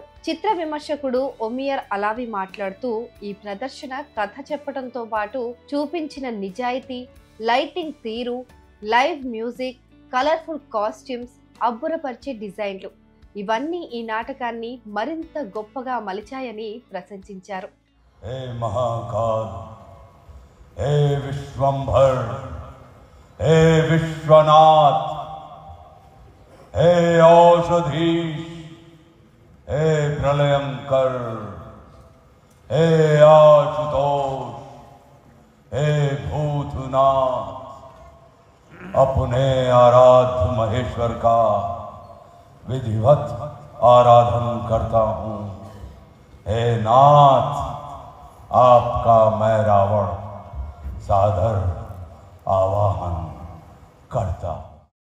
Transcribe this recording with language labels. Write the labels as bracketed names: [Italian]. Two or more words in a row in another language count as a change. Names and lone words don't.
[Telugu] చిత్ర విమర్శకుడు ఒమియర్ అలావి మాట్లాడుతూ ఈ ప్రదర్శన కథ చెప్పడంతో పాటు చూపించిన నిజాయితీ, లైటింగ్ తీరు, లైవ్ మ్యూజిక్, కలర్ఫుల్ కాస్ట్యూమ్స్, అబ్బురపరిచే డిజైన్లు ఇవన్నీ ఈ నాటకాన్ని మరింత గొప్పగా మలిచాయని ప్రశంసించారు. [Hindi] हे महाकाल, हे विश्वंभर, हे विश्वनाथ, हे औषधीश, हे प्रलयंकर, हे आशुतोष, हे भूतनाथ, अपने आराध्य महेश्वर का विधिवत आराधन करता हूँ। हे नाथ, आपका मैं रावण सादर आवाहन करता हूं।